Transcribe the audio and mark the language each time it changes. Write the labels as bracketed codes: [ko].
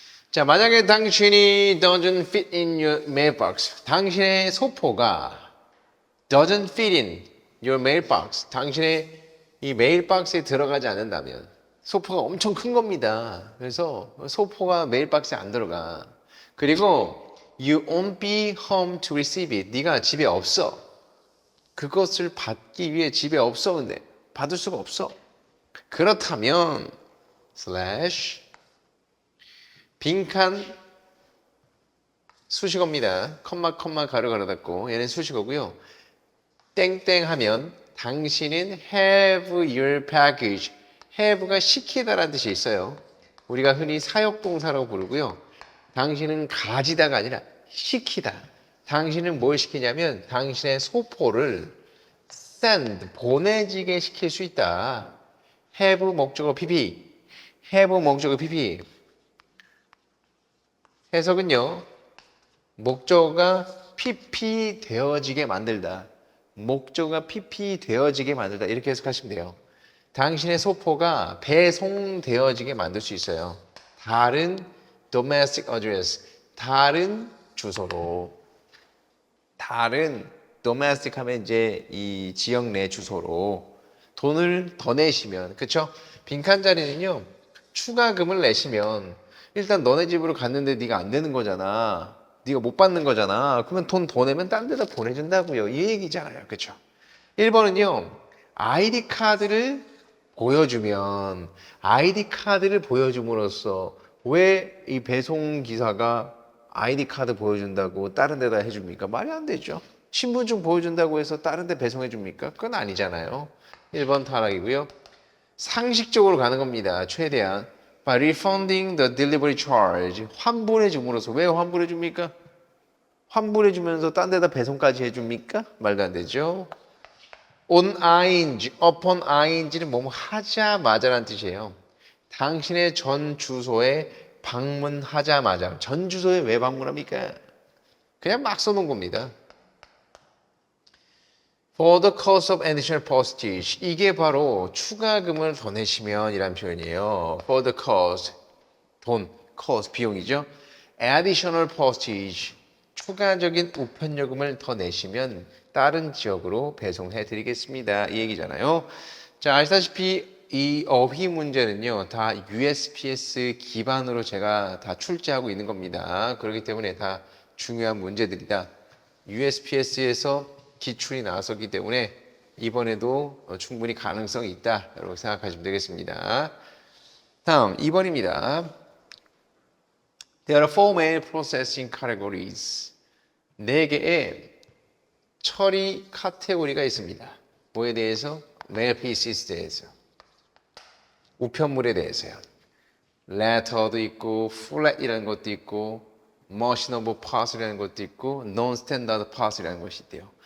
[ko] 자, 만약에 당신이 [en] doesn't fit in your mailbox, [ko] 당신의 소포가 doesn't fit in your mailbox, 당신의 이 메일박스에 들어가지 않는다면 소포가 엄청 큰 겁니다. 그래서 소포가 메일박스에 안 들어가. [en] 그리고 you won't be home to receive it. [ko] 네가 집에 없어. 그것을 받기 위해 집에 없어. 근데 받을 수가 없어. 그렇다면 slash 빈칸 수식어입니다. 컴마 가로 닫고 얘는 수식어고요. 땡땡 하면 당신은 [en] have your package. [ko] have가 시키다라는 뜻이 있어요. 우리가 흔히 사역동사라고 부르고요. 당신은 가지다가 아니라 시키다. 당신은 뭘 시키냐면 당신의 소포를 send, 보내지게 시킬 수 있다. have 목적어 PP, have 목적어 PP. 해석은요. 목적어가 PP 되어지게 만들다. 목적어가 PP 되어지게 만들다. 이렇게 해석하시면 돼요. 당신의 소포가 배송되어지게 만들 수 있어요. 다른 domestic address, 다른 주소로. 다른 domestic 하면 이제 이 지역 내 주소로 돈을 더 내시면, 그쵸? 빈칸 자리는요, 추가금을 내시면 일단 너네 집으로 갔는데 네가 안 되는 거잖아. 네가 못 받는 거잖아. 그러면 돈 더 내면 딴 데다 보내준다고요. 이 얘기잖아요. 그쵸? 1번은요, 아이디 카드를 보여주면, 아이디 카드를 보여줌으로써 왜 이 배송 기사가 아이디 카드 보여준다고 다른 데다 해줍니까? 말이 안 되죠. 신분증 보여준다고 해서 다른 데 배송해 줍니까? 그건 아니잖아요. 1번 타락이고요. 상식적으로 가는 겁니다. 최대한. [en] By refunding the delivery charge. [ko] 환불해 줌으로써. 왜 환불해 줍니까? 환불해 주면서 딴 데다 배송까지 해 줍니까? 말도 안 되죠. on ing, upon ing는 뭐뭐 하자마자라는 뜻이에요. 당신의 전 주소에 방문하자마자. 전 주소에 왜 방문합니까? 그냥 막 써놓은 겁니다. [en] For the cost of additional postage. [ko] 이게 바로 추가금을 더 내시면 이란 표현이에요. [en] For the cost. [ko] 돈, cost, 비용이죠. [en] Additional postage. [ko] 추가적인 우편요금을 더 내시면 다른 지역으로 배송해 드리겠습니다. 이 얘기잖아요. 자, 아시다시피 이 어휘 문제는요, 다 USPS 기반으로 제가 다 출제하고 있는 겁니다. 그렇기 때문에 다 중요한 문제들이다. USPS에서 기출이 나왔었기 때문에 이번에도 충분히 가능성이 있다. 라고 생각하시면 되겠습니다. 다음 2번입니다. [en] There are four main processing categories. [ko] 4개의 처리 카테고리가 있습니다. 뭐에 대해서? mail pieces에 대해서. 우편물에 대해서요. letter도 있고, flat이라는 것도 있고, machinable parcel이라는 것도 있고, non-standard parcel이라는 것이 있대요.